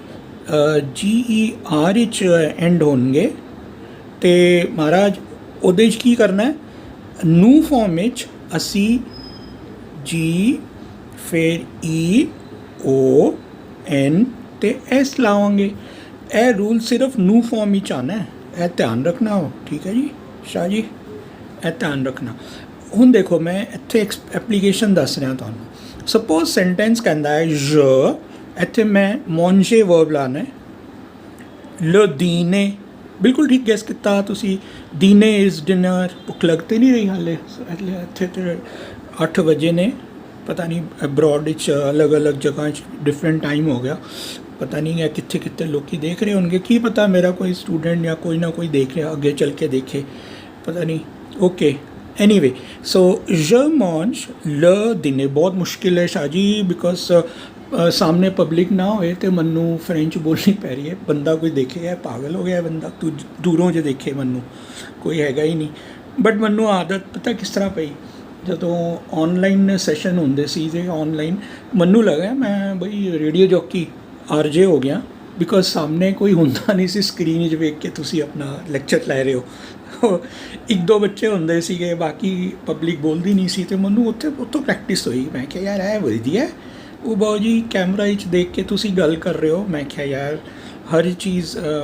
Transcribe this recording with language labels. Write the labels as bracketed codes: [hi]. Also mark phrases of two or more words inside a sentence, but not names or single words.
[pa] GER ਵਿੱਚ ਐਂਡ ਹੋਣਗੇ ਤੇ ਮਹਾਰਾਜ ਉਹਦੇ 'ਚ ਕੀ ਕਰਨਾ ਹੈ ਨੂੰ ਫਾਰਮ ਵਿੱਚ ਅਸੀਂ ਜੀ ਫਿਰ E O N ਤੇ S ਲਾਵਾਂਗੇ ਇਹ ਰੂਲ ਸਿਰਫ ਨੂੰ ਫਾਰਮ ਵਿੱਚ ਆਉਣਾ ਹੈ ਇਹ ਧਿਆਨ ਰੱਖਣਾ ਹੋ ਠੀਕ ਹੈ ਜੀ ਸ਼ਾਹ ਜੀ ਇਹ ਧਿਆਨ ਰੱਖਣਾ ਹੁਣ ਦੇਖੋ ਮੈਂ ਇੱਥੇ ਐਪਲੀਕੇਸ਼ਨ ਦੱਸ ਰਿਹਾ ਤੁਹਾਨੂੰ [en] suppose sentence [pa] ਕਹਿੰਦਾ ਹੈ je ਇੱਥੇ ਮੈਂ manger ਵਰਬ ਲਾਣਾ ਹੈ [fr] le dîner [pa] ਬਿਲਕੁਲ ਠੀਕ ਗੈਸ ਕੀਤਾ ਤੁਸੀਂ ਦੀਨੇ [en] is dinner [pa] ਭੁੱਖ ਲੱਗ ਤੇ ਨਹੀਂ ਰਹੀ ਹਾਲੇ ਇੱਥੇ ਤੇ 8 ਵਜੇ ਨੇ ਪਤਾ ਨਹੀਂ ਅਬਰੋਡ ਵਿੱਚ ਅਲੱਗ-ਅਲੱਗ ਜਗ੍ਹਾ 'ਚ [en] different time [pa] ਹੋ ਗਿਆ ਪਤਾ ਨਹੀਂ ਹੈ ਕਿੱਥੇ ਕਿੱਥੇ ਲੋਕੀ ਦੇਖ ਰਹੇ ਹੋਣਗੇ ਕੀ ਪਤਾ ਮੇਰਾ ਕੋਈ ਸਟੂਡੈਂਟ ਜਾਂ ਕੋਈ ਨਾ ਕੋਈ ਦੇਖ ਰਿਹਾ ਅੱਗੇ ਚੱਲ ਕੇ ਦੇਖੇ ਪਤਾ ਨਹੀਂ [en] okay anyway so [fr] je mange le dîner [pa] ਬਹੁਤ ਮੁਸ਼ਕਿਲ ਹੈ ਸ਼ਾਹ ਜੀ ਬਿਕੋਜ਼ ਸਾਹਮਣੇ ਪਬਲਿਕ ਨਾ ਹੋਏ ਤੇ ਮੈਨੂੰ ਫ੍ਰੈਂਚ ਬੋਲਣੀ ਪੈ ਰਹੀ ਹੈ ਬੰਦਾ ਕੋਈ ਦੇਖੇ ਹੈ ਪਾਗਲ ਹੋ ਗਿਆ ਬੰਦਾ ਤੂੰ ਦੂਰੋਂ ਜੇ ਦੇਖੇ ਮੈਨੂੰ ਕੋਈ ਹੈਗਾ ਹੀ ਨਹੀਂ ਬਟ ਮੈਨੂੰ ਆਦਤ ਪਤਾ ਕਿਸ ਤਰ੍ਹਾਂ ਪਈ ਜਦੋਂ [en] online session [pa] ਹੁੰਦੇ ਸੀ ਤੇ ਔਨਲਾਈਨ ਮੈਨੂੰ ਲੱਗਾ ਮੈਂ ਬਈ [en] radio jockey RJ [pa] ਹੋ ਗਿਆ ਬਿਕੋਜ਼ ਸਾਹਮਣੇ ਕੋਈ ਹੁੰਦਾ ਨਹੀਂ ਸੀ ਸਕਰੀਨ 'ਚ ਵੇਖ ਕੇ ਤੁਸੀਂ ਆਪਣਾ ਲੈਕਚਰ ਲੈ ਰਹੇ ਹੋ ਇੱਕ ਦੋ ਬੱਚੇ ਹੁੰਦੇ ਸੀਗੇ ਬਾਕੀ ਪਬਲਿਕ ਬੋਲਦੀ ਨਹੀਂ ਸੀ ਤੇ ਮੈਨੂੰ ਉੱਥੋਂ ਪ੍ਰੈਕਟਿਸ ਹੋਈ ਮੈਂ ਕਿਹਾ ਯਾਰ ਇਹ ਵਧੀਆ ਉਹ ਬਾਊ ਜੀ ਕੈਮਰਾ ਵਿੱਚ ਦੇਖ ਕੇ ਤੁਸੀਂ ਗੱਲ ਕਰ ਰਹੇ ਹੋ ਮੈਂ ਕਿਹਾ ਯਾਰ ਹਰ ਚੀਜ਼